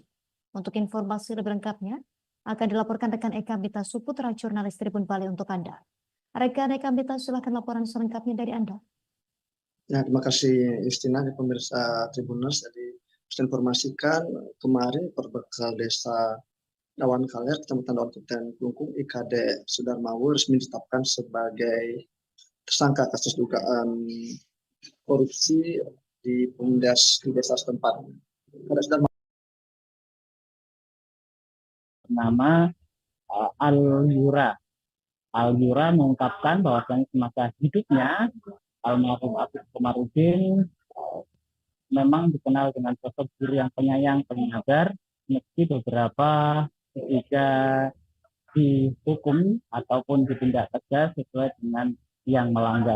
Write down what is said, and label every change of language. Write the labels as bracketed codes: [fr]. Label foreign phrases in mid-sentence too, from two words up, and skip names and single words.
[id] Untuk informasi lebih lengkapnya akan dilaporkan rekan Eka Mita Suputra, jurnalis Tribun Bali untuk Anda. Rekan Eka Mita, silakan laporan selengkapnya dari Anda. Ya, terima kasih Istina, pemirsa Tribuners. Jadi, saya informasikan kemarin perbekal desa Dawan Kaler, Kecamatan Dawan Kabupaten Klungkung, IKD Sudarmawa resmi ditetapkan sebagai tersangka kasus dugaan korupsi di Bumdes di desa setempat. Nama Al-Yura. Al-Yura mengungkapkan bahwa semasa hidupnya almarhum Apik Komarudin memang dikenal dengan sosok guru yang penyayang, penyabar, meski beberapa ketika dihukum ataupun ditindak tegas sesuai dengan yang melanggar.